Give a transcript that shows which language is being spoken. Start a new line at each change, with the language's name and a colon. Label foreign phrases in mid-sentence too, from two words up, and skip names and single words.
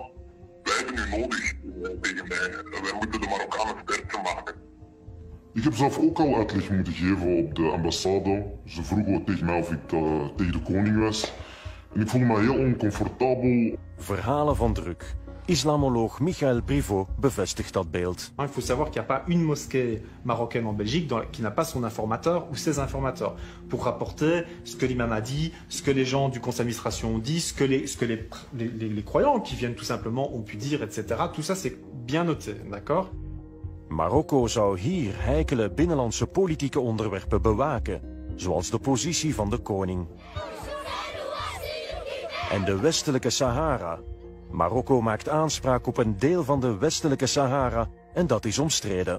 Dutch: Wij hebben u nodig tegen mij. Wij moeten de Marokkanen sterker maken. Ik heb zelf ook al uitleg moeten geven op de ambassade. Ze vroegen tegen mij of ik tegen de koning was. En ik voelde me heel oncomfortabel. Verhalen van druk. Islamoloog Michael Privot bevestigt dat beeld.
French: Il faut savoir qu'il n'y a pas une mosquée marocaine en Belgique qui n'a pas son informateur ou ses informateurs pour rapporter ce que l'imam a dit, ce que les gens du conseil d'administration ont dit, ce que les croyants qui viennent tout simplement ont pu dire, etc. Tout ça c'est bien noté, d'accord?
Dutch: Marokko zou hier heikele binnenlandse politieke onderwerpen bewaken, zoals de positie van de koning. En de westelijke Sahara. Marokko maakt aanspraak op een deel van de westelijke Sahara en dat is omstreden.